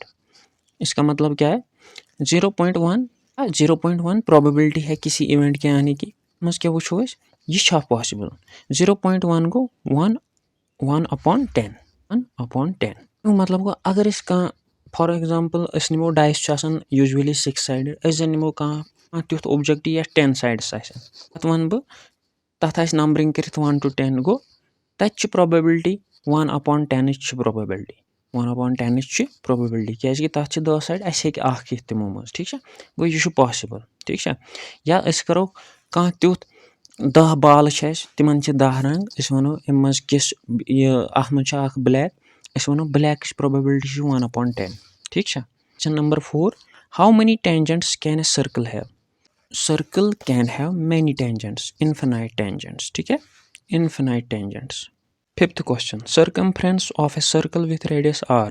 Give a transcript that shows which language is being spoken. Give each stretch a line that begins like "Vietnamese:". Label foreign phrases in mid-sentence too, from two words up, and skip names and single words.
Hindi: इसका मतलब क्या है, 0.1 प्रोबेबिलिटी है किसी इवेंट के आने की।
Kashmiri: मस क्या वो यह छा पॉसिबल, 0.1 को 1/10 मतलब को अगर इस कह
English: for example
Kashmiri: निमो डाइस यूजुअली 6 साइडेड, जन निमो कह तुथ ऑब्जेक्ट या 10 साइड्स पत वन बह तथ नंबरिंग कर 1 to 10 गो तत प्रोबेबिलिटी 1/10 प्रोबेबिलिटी 1/10 प्रोबेबिलिटी क्या तथ 10 साइड अस हे तमो मज।
Hindi: ठीक है,
Kashmiri: गो यह पॉसिबल।
Hindi: ठीक है,
Kashmiri: या करो कह तुथ 10 बाल तिमन 10 रंग, वनो अम मज किस अत मज ब्लैक, वनो ब्लैक प्रोबेबिलिटी 1/10।
Hindi: ठीक है,
English: question number 4, how many tangents can a circle have. circle can have many tangents, infinite tangents.
Hindi: ठीक है,
English: infinite tangents. Fifth question, circumference of a circle with radius r.